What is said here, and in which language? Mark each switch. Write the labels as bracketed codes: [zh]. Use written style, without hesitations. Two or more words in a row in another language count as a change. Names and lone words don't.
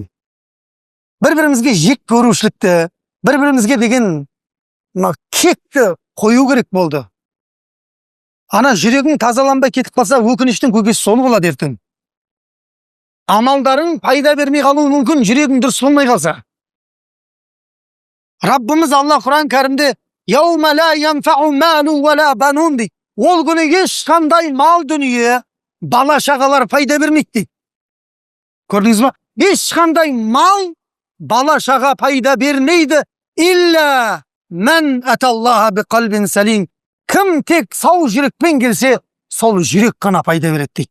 [kk] Бір-бірімізге жек көрушілікті, бір-бірімізге деген кекті қою керек болды. Ана жүрегің тазаланбай кетіп қалса, өкініштің көкесі сол болады ертең. Амалдарың пайда бермей қалуы мүмкін, жүрегің дұрыс болмай қалса. Раббымыз Алла Құран кәрімде [ar] «يوم لا ينفع مال ولا بنون» [kk] дейді. Ол күні ешқандай мал дүние, бала шағалар пайда бермейді дейді. Көрдіңіз ба? Ешқандай мал, бала шаға пайда бермейді. [ar] إلا من أتى الله بقلب سليم. [kk] Кім тек сау жүрекпен келсе, сол жүрек қана пайда береді дейді.